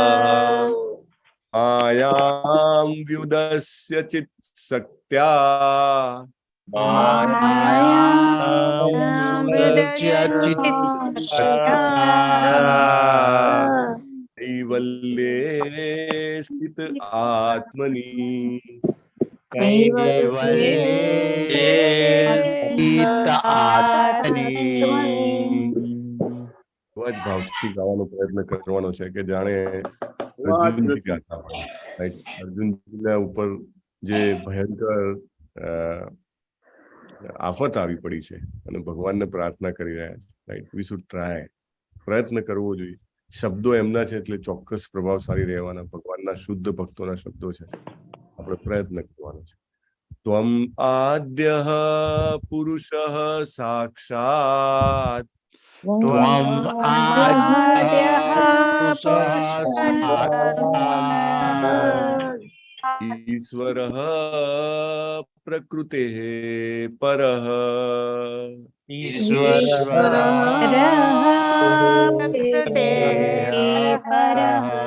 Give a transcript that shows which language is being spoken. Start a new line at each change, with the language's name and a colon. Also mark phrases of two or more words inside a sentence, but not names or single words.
Sanskrit: मायां व्युदस्य चित्शक्त्या कैवल्ये स्थित आत्मनि
Gujarati: જ ભાવથી ગાવાનો પ્રયત્ન કરવાનો છે કે જાણે અર્જુનજી ગાતા હોય, રાઈટ? અર્જુનજીના ઉપર જે ભયંકર આફત આવી પડી છે અને ભગવાનને પ્રાર્થના કરી રહ્યા છે, રાઈટ?
English: we should try,
Gujarati: પ્રયત્ન કરવો જોઈએ. શબ્દો એમના છે એટલે ચોક્કસ પ્રભાવશાળી રહેવાના. ભગવાનના શુદ્ધ ભક્તોના શબ્દો છે, આપણે પ્રયત્ન કરવાનો છે.
Sanskrit: त्वम् आद्यः पुरुषः साक्षात् त्वम् आद्यः पुरुषः ईश्वरः प्रकृतेः परः ईश्वरः प्रकृतेः परः